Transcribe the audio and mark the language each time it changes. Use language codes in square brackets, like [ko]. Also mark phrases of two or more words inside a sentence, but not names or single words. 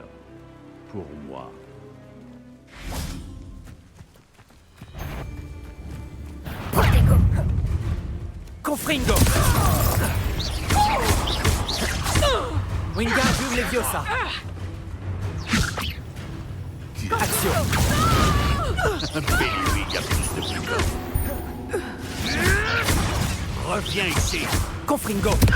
[fr] Pour moi. Protego. Confringo. Wingardium Leviosa. Action. Fais-lui, il y a plus de pudeur. Reviens ici. Confringo.